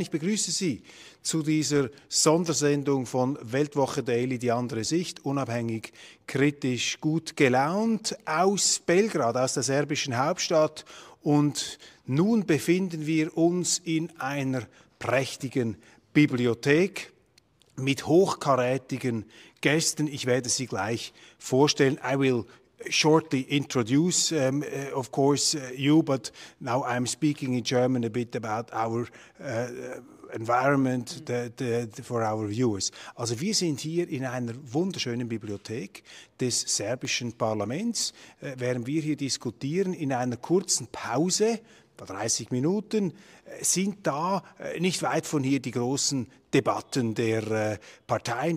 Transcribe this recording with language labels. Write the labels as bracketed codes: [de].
[de] Ich begrüße Sie zu dieser Sondersendung von Weltwoche Daily, die andere Sicht, unabhängig, kritisch, gut gelaunt, aus Belgrad, aus der serbischen Hauptstadt. Und nun befinden wir uns in einer prächtigen Bibliothek mit hochkarätigen Gästen. Ich werde sie gleich vorstellen. [en] I will shortly introduce, of course, you, but now I'm speaking in German a bit about our environment for our viewers. [de] Also wir sind hier in einer wunderschönen Bibliothek des serbischen Parlaments, während wir hier diskutieren, in einer kurzen Pause, 30 Minuten, sind da nicht weit von hier die großen Debatten der Parteien.